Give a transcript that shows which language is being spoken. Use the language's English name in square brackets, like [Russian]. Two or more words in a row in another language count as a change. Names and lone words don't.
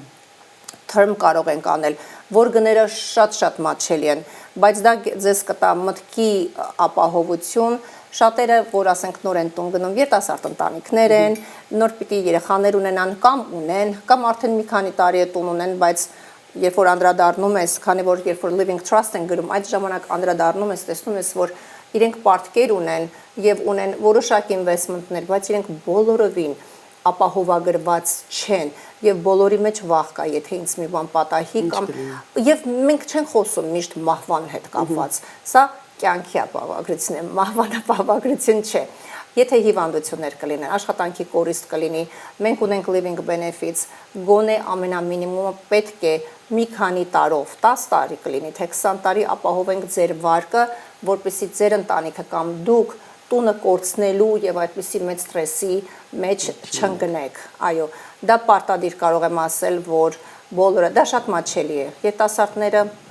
[Armenian] term կարող ենք անել, որ գները շատ մատչելի են, բայց դա ձեզ կտա մտքի ապահովություն, շատերը, որ ասենք նոր են տուն գնում, երիտասարդ ընտանիքներ են, նոր պիտի երեխաներ ունենան կամ ունեն, կամ արդեն մի քանի տարի է տուն ունեն, բայց երբ որ անդրադառնում ես, քանի որ երբ որ [English] living trust [Armenian] են գրում, այդ ժամանակ անդրադառնում ես, տեսնում ես, որ իրենք պարտքեր ունեն եւ ունեն որոշակի ինվեստմենտներ, բայց իրենք բոլորովին ապահովագրված չեն եւ բոլորի մեջ վախ կա, եթե ինձ մի բան պատահի կամ եւ մենք չենք խոսում միշտ մահվան հետ կապված։ Սա կյանքի ապահովագրություն է, մահվան ապահովագրություն չէ։ Եթե հիվանդություններ կլինեն, աշխատանքի կորիստ կլինի, մենք ունենք [English] living benefits, [Armenian] գոնե ամենամինիմումը պետք է մի քանի տարով, 10 տարի կլինի, թե 20 տարի ապահովենք ձեր վարկը, որպեսզի ձեր ընտանիքը կամ դուք տունը կորցնելու եւ այդպիսի մեծ ստրեսի մեջ չընկնեք։ Այո, դա պարտադիր կարող եմ ասել, որ բոլորը դա շատ մատչելի է։ Երիտասարդները